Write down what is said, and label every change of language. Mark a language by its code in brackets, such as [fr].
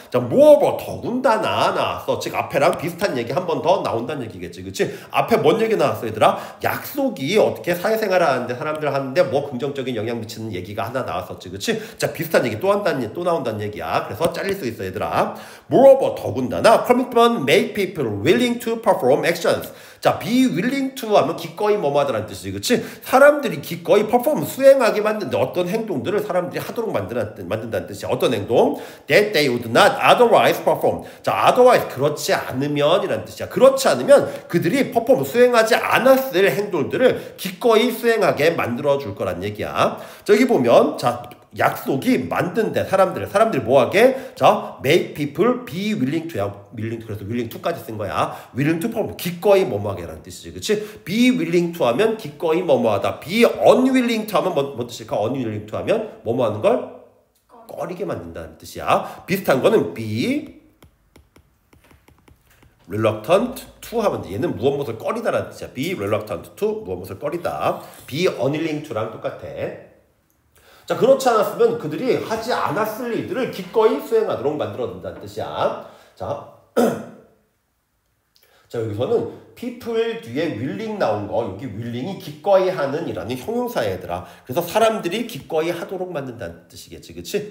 [ko] 자, moreover, 더군다나 나왔어. 즉, 앞에랑 비슷한 얘기 한 번 더 나온다는 얘기겠지, 그치? 앞에 뭔 얘기 나왔어, 얘들아? 약속이 어떻게 사회생활을 하는데, 사람들 하는데 뭐 긍정적인 영향 미치는 얘기가 하나 나왔었지, 그치? 자, 비슷한 얘기 또 나온다는 얘기야. 그래서 잘릴 수 있어, 얘들아. [en] moreover, 더군다나, commitment make people willing to perform actions. [ko] 자, be willing to 하면 기꺼이 뭐하다라는 뜻이지, 그치? 사람들이 기꺼이 perform, 수행하게 만드는데 어떤 행동들을 사람들이 하도록 만든다는 뜻이야. 어떤 행동? [en] That they would not otherwise perform. [ko] 자, otherwise, 그렇지 않으면 이라는 뜻이야. 그렇지 않으면 그들이 perform, 수행하지 않았을 행동들을 기꺼이 수행하게 만들어줄 거란 얘기야. 저기 보면, 자, 약속이 만든데 사람들이 뭐하게? 자, [en] make people be willing to [ko] 야. 그래서 willing to까지 쓴 거야. willing to perform, 기꺼이 뭐뭐하게 라는 뜻이지, 그치? be willing to 하면 기꺼이 뭐뭐하다. [en] be unwilling to [ko] 하면 뭔 뜻일까? unwilling to 하면 뭐뭐하는 걸? 꺼리게 만든다는 뜻이야. 비슷한 거는 [en] be reluctant to [ko] 하면 돼. 얘는 무엇을 꺼리다라는 뜻이야. [en] be reluctant to, [ko] 무엇을 꺼리다. [en] be unwilling to [ko] 랑 똑같아. 자, 그렇지 않았으면 그들이 하지 않았을 일들을 기꺼이 수행하도록 만들어둔다는 뜻이야. 자, 여기서는 people 뒤에 willing 나온 거, 여기 willing이 기꺼이 하는 이라는 형용사야, 얘들아. 그래서 사람들이 기꺼이 하도록 만든다는 뜻이겠지, 그치?